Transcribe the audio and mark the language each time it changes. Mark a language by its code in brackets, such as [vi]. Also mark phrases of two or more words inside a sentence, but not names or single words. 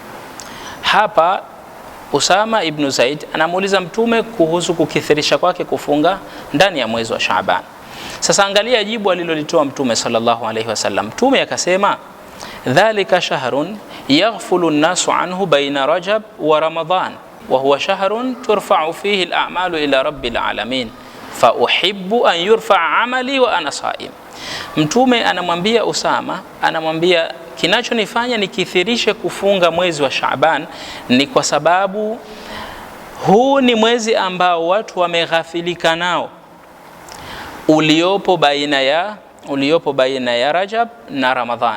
[sw] Hapa Usama ibn Zaid anamuuliza Mtume kuhusu kukithirisha kwake kufunga ndani ya mwezi wa Sha'ban. Sasa angalia jibu alilolitoa Mtume [ar] صلى الله عليه وسلم. [sw] Mtume akasema, [ar] ذلك شهر يغفل الناس عنه بين رجب ورمضان وهو شهر ترفع فيه الأعمال إلى رب العالمين فأحب أن يرفع عملي وأنا صائم. [sw] Mtume anamwambia Usama, anamwambia kinachonifanya nikithirishe kufunga mwezi wa Sha'ban ni kwa sababu huu ni mwezi ambao watu wameghafilika nao, uliopo baina ya Rajab na Ramadhan.